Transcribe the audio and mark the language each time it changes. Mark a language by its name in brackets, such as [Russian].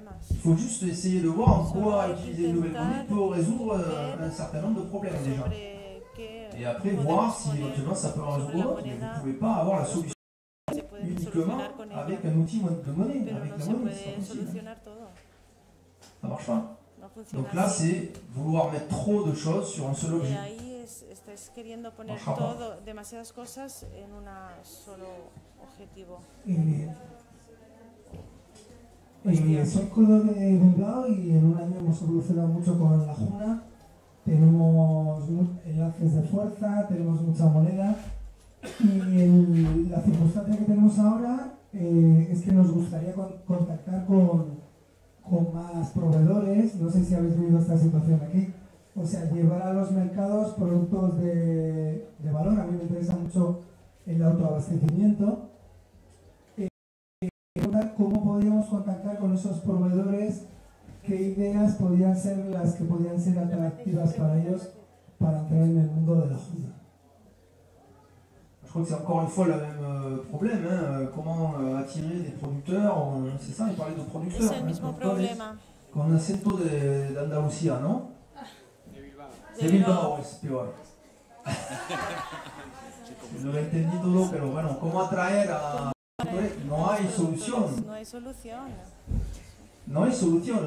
[French] Il faut juste essayer de voir en quoi utiliser une nouvelle monnaie peut résoudre un certain nombre de problèmes déjà. Et après voir si éventuellement ça peut en résoudre d'autres, mais vous ne pouvez pas avoir la solution uniquement avec un outil de monnaie. Avec la monnaie, c'est pas possible. Ça ne marche pas. Donc là, c'est vouloir mettre trop de choses sur un seul objet. [Spanish] Estáis queriendo poner todo, demasiadas cosas en un solo objetivo. Soy Codo de Bilbao y en un año hemos evolucionado mucho con la Juna. Tenemos enlaces de fuerza, tenemos mucha moneda y la circunstancia que tenemos ahora es que nos gustaría contactar con más proveedores. No sé si habéis vivido esta situación aquí. O sea, llevar a los mercados productos de valor. A mí me interesa mucho el autoabastecimiento. ¿Cómo podríamos contactar con esos proveedores qué ideas podían ser las que podían ser atractivas para ellos para entrar en el mundo de la Juna. [French] Je crois que c'est encore une fois le même problème, hein. Comment attirer des producteurs, c'est ça, il parlait de producteurs. [Spanish] Es el mismo problema. Con acento de Andalucía, ¿no? De Bilbao es peor. No lo he entendido todo, pero bueno, ¿cómo atraer a...? No hay solución. No hay solución. No hay solución.